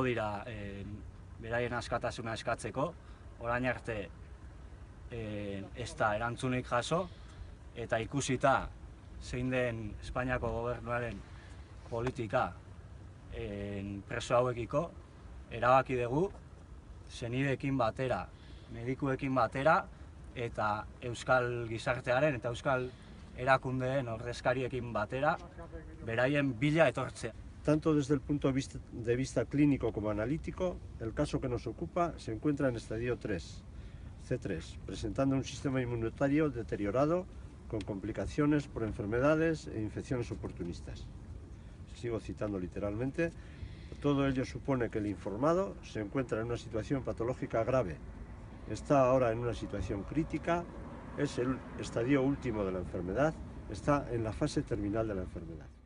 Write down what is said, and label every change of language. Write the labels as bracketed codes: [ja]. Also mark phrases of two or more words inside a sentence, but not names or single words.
[eu] dira beraien askatasuna eskatzeko, orain arte ez da erantzunik jaso, eta ikusita zein den Espainiako gobernuaren politika preso hauekiko, erabaki dugu senideekin batera, medikuekin batera, eta euskal gizartearen eta euskal erakundeen ordezkariekin batera, beraien bila etortzea. [es] Tanto desde el punto de vista clínico como analítico, el caso que nos ocupa se encuentra en estadio 3, C3, presentando un sistema inmunitario deteriorado con complicaciones por enfermedades e infecciones oportunistas. Sigo citando literalmente: todo ello supone que el informado se encuentra en una situación patológica grave, está ahora en una situación crítica, es el estadio último de la enfermedad, está en la fase terminal de la enfermedad.